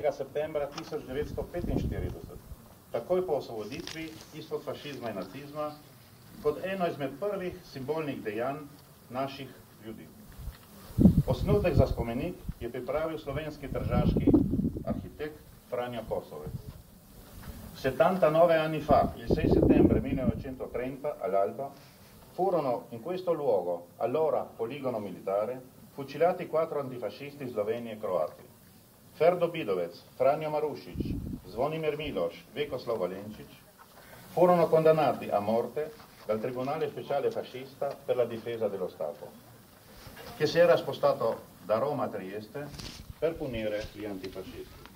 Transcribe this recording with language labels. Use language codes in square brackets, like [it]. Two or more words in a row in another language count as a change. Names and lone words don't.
[sl] septembra 1945, takoj po osvoboditvi izpod fašizma in nacizma, kot eno izmed prvih simbolnih dejanj naših ljudi. Osnutek za spomenik je pripravil slovenski tržaški arhitekt Franjo Kosovec. [it] 79 anni fa, il 6 settembre 1930, all'alba, furono in questo luogo, allora poligono militare, fucilati 4 antifascisti sloveni e croati. Ferdo Bidovec, Franjo Marušič, Zvonimir Miloš, Vekoslav Valenčič furono condannati a morte dal Tribunale Speciale Fascista per la Difesa dello Stato, che si era spostato da Roma a Trieste per punire gli antifascisti.